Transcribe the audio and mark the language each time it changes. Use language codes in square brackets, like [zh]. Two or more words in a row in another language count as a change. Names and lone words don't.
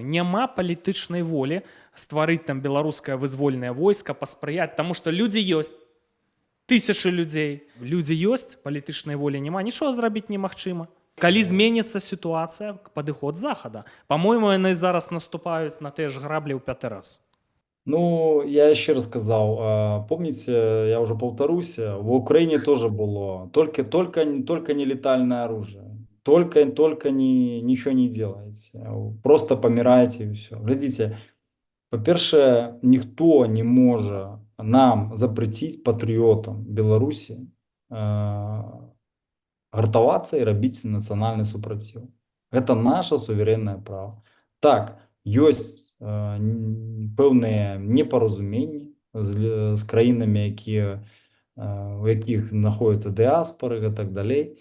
[be] Няма палітычнай волі стварыць там беларускае вызвольнае войска, паспрыяць, таму што людзі ёсць, тысячы людзей, людзі ёсць, палітычнай волі няма, нічога зрабіць немагчыма. Калі зменіцца сітуацыя, падыход захада. Па-мойму, яны зараз наступаюць на тыя ж граблі ў 5-й раз. Ну, я яшчэ раз сказаў, помніце, я ўжо паўтаруся, [ru] в Украіне тоже было только нелетальное оружие. Только ничего не делаете. Просто помираете и все. Глядите, [be] Па-першае, ніхто не можа нам запрэціць патрыётам Беларусі гартавацца і рабіць нацыянальны супраціў. Гэта наша суверэннае права. Так, ёсць пэўныя непаразуменні з краінамі, у якіх знаходзяцца дыаспары і так далей.